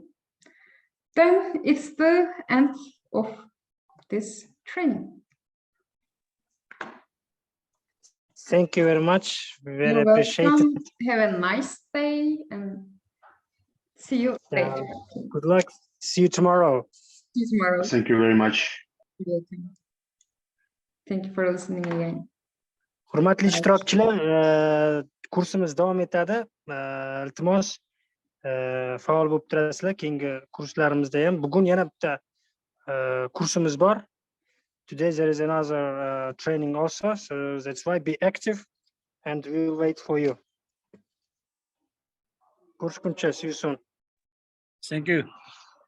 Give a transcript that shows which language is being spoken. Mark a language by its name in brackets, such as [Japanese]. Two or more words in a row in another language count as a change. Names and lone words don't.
[English] Then it's the end of this training. Thank you very much. Very You're appreciate it. welcome. Have a nice day and see you later. Good luck. See you tomorrow. See you tomorrow. Thank you very much. You're welcome. Thank you for listening again. [Uzbek] Hurmatli [English] Right. [Uzbek] ishtirokchilar, kursimiz davom etadi. Iltimos, faol bo'lib turasizlar. Keyingi kurslarimizda ham. Bugun yana bitta kursimiz bor. [English] Today there is another training also, so that's why be active and we will wait for you. [Uzbek] Ko'rishguncha, [English] see you soon. Thank you.